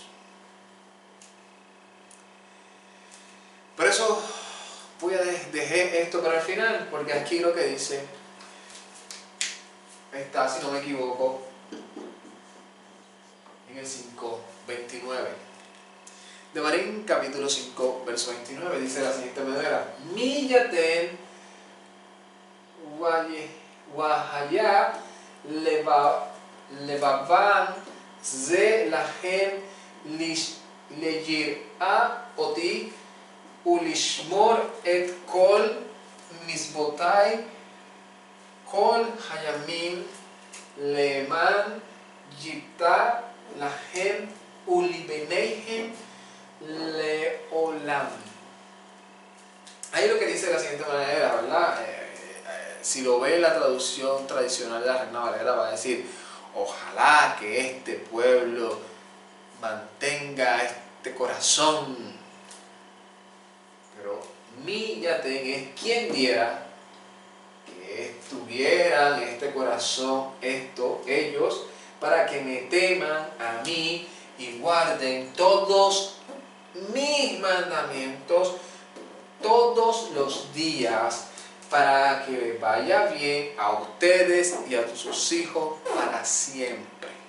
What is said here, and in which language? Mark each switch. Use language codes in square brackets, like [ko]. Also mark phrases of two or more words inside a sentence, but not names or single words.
[es] Por eso dejé esto para el final, porque aquí lo que dice está, si no me equivoco, en el 5:29. Devarim capítulo 5, verso 29, dice de la siguiente manera: [he] Miyaten והיה לבבם זה להם ליראה אותי ולשמור את כל מצותי כל הימים למען ייטב להם ולבניהם לעולם. [es] Ahí lo que dice de la siguiente manera, ¿verdad? Si lo ve en la traducción tradicional de la Reina Valera, va a decir: ojalá que este pueblo mantenga este corazón. Pero Miyaten es quien diera que estuvieran en este corazón ellos, para que me teman a mí y guarden todos mis mandamientos todos los días, para que les vaya bien a ustedes y a sus hijos para siempre.